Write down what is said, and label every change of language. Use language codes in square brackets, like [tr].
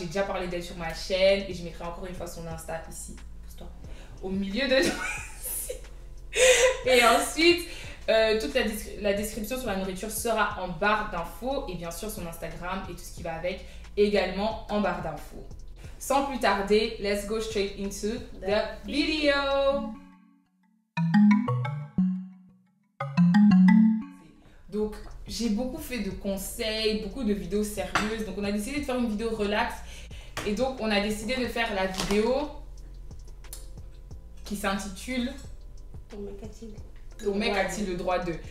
[fr] J'ai déjà parlé d'elle sur ma chaîne et je mettrai encore une fois son Insta ici, au milieu de nous. Et ensuite toute la description sur la nourriture sera en barre d'infos et bien sûr son Instagram et tout ce qui va avec également en barre d'infos. Sans plus tarder, [en] let's go straight into the video. [fr] Donc j'ai beaucoup fait de conseils, beaucoup de vidéos sérieuses, donc on a décidé de faire une vidéo relax et donc on a décidé de faire la vidéo qui s'intitule Ton mec a-t-il le droit de...